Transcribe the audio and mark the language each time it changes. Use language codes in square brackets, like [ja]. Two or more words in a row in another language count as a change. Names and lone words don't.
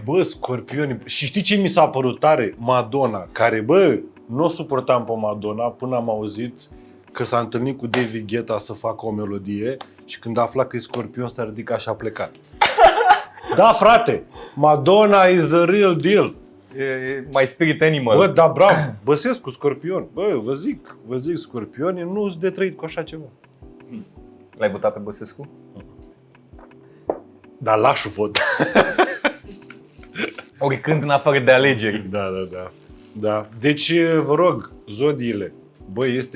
[ro] Bă, scorpioni. Și știi ce mi s-a părut tare? Madonna, care, bă, nu o suportam pe Madonna până am auzit că s-a întâlnit cu David Guetta să facă o melodie și când a aflat că e scorpion s-a ridicat și a plecat. Da, frate, [en] Madonna is the real deal. E my spirit animal. [ro] Bă, da, bravo, Băsescu, scorpion. Bă, vă zic, scorpionii nu sunt de trăit cu așa ceva. L-ai votat pe Băsescu? Dar laș vot. Oricând în afară de alegeri. Da. Deci, vă rog, zodiile. Bă, este.